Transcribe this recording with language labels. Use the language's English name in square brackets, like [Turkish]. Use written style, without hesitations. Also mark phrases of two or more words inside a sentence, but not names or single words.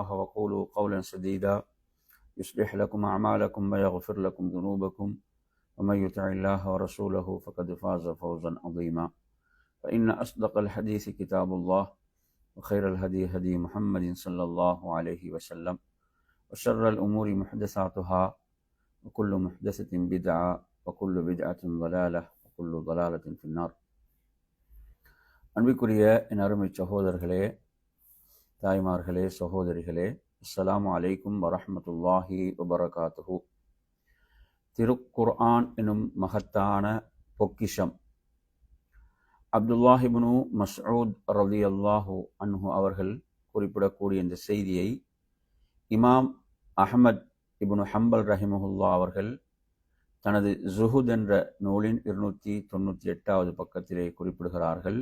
[Arabic] وقولوا قولا سديدا يصلح لكم أعمالكم ويغفر لكم ذنوبكم ومن يطع الله ورسوله فقد فاز فوزا عظيما فإن أصدق الحديث كتاب الله وخير الهدي هدي محمد صلى الله عليه وسلم وشر الأمور محدثاتها وكل محدثة بدعة وكل بدعة ضلالة وكل ضلالة في النار. [Tamil] அன்பிற்குரிய என் அருமை சகோதரர்களே, தாய்மார்களே, சகோதரிகளே, [Arabic] السلام عليكم ورحمة الله وبركاته. [Tamil] திருக்குர்ஆன் எனும் மகத்தான பொக்கிஷம் அப்துல்லாஹ் இப்னு மஸ்ஊத் [Arabic] رضي الله عنه [Tamil] அவர்கள் குறிப்பிடக்கூடிய இந்த செய்தியை இமாம் அஹ்மத் இப்னு ஹம்பல் ரஹிமஹுல்லா அவர்கள் தனது ஸுஹுத் என்ற நூலின் 298வது பக்கத்திலே குறிப்பிடுகிறார்கள்.